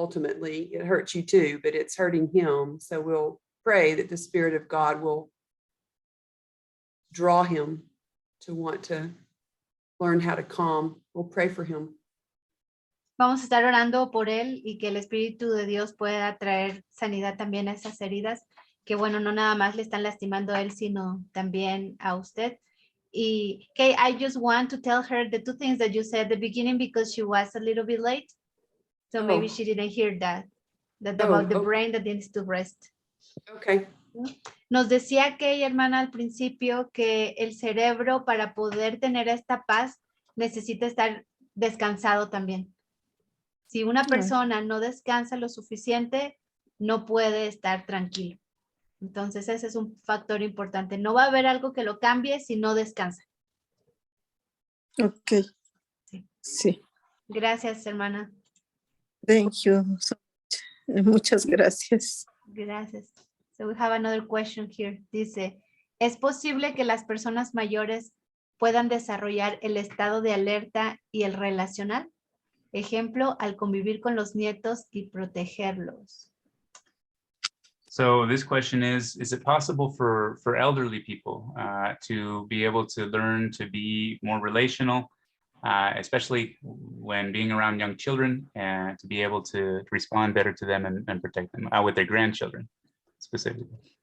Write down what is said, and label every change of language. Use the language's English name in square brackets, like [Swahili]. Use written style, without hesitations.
[English] Ultimately, it hurts you too, but it's hurting him. So we'll pray that the Spirit of God will draw him to want to learn how to calm. We'll pray for him. [Spanish] Vamos a estar orando por él y que el Espíritu de Dios pueda traer sanidad también a esas heridas, que bueno, no nada más le están lastimando a él, sino también a usted. [English] Y Kay, I just want to tell her the two things that you said at the beginning because she was a little bit late. So maybe she didn't hear that. about the Oh. brain that needs to rest. Okay. [Spanish] Nos decía Kay, hermana, al principio que el cerebro para poder tener esta paz necesita estar descansado también. Si una persona no descansa lo suficiente, no puede estar tranquilo. Entonces ese es un factor importante. No va a haber algo que lo cambie si no descansa. Ok. Sí. Sí. Gracias, hermana. [English] Thank you so much. [Spanish] Muchas gracias. Gracias. [English] So we have another question here. [Spanish] Dice, ¿es posible que las personas mayores puedan desarrollar el estado de alerta y el relacional? Ejemplo, al convivir con los nietos y protegerlos. [English] So this question is it possible for elderly people to be able to learn to be more relational, especially when being around young children, and to be able to respond better to them and protect them with their grandchildren specifically?